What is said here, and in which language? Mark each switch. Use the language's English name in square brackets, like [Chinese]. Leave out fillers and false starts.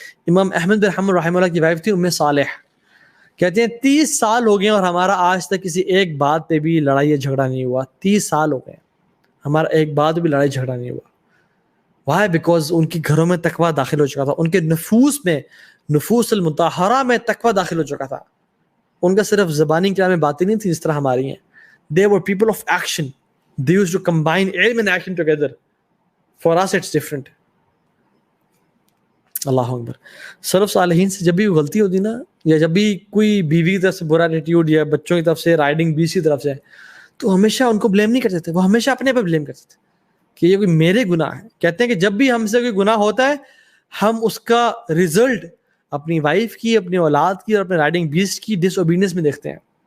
[Urdu] امام احمد بن حنبل رحمہ اللہ کی وائف تھی ام صالح, کہتے ہیں 30 سال ہو گئے اور ہمارا آج تک کسی ایک بات پہ بھی لڑائی یا جھگڑا نہیں ہوا. 30 سال ہو گئے ہمارا ایک بات بھی لڑائی جھگڑا نہیں ہوا. [English] Why? Because [Urdu] ان کی گھروں میں تقویٰ داخل ہو چکا تھا, ان کے نفوس المطہرہ میں تقویٰ داخل ہو چکا تھا. ان کا صرف زبانی کلام میں باتیں نہیں تھی جس طرح ہماری ہیں. [English] They were people of action. They used to combine علم and action together. For us it's different. [Arabic] اللہ اکبر. [Urdu] سلف صالحین سے جب بھی غلطی ہوتی نا, یا جب بھی کوئی بیوی کی طرف سے برا ایٹیٹیوڈ یا بچوں کی طرف سے رائڈنگ بیس کی طرف سے, تو ہمیشہ ان کو بلیم نہیں کرتے تھے, وہ ہمیشہ اپنے پہ بلیم کرتے تھے کہ یہ کوئی میرے گناہ ہے. کہتے ہیں کہ جب بھی ہم سے کوئی گناہ ہوتا ہے ہم اس کا رزلٹ اپنی وائف کی, اپنی اولاد کی اور اپنے رائڈنگ بیسٹ کی ڈس اوبیڈینس میں دیکھتے ہیں.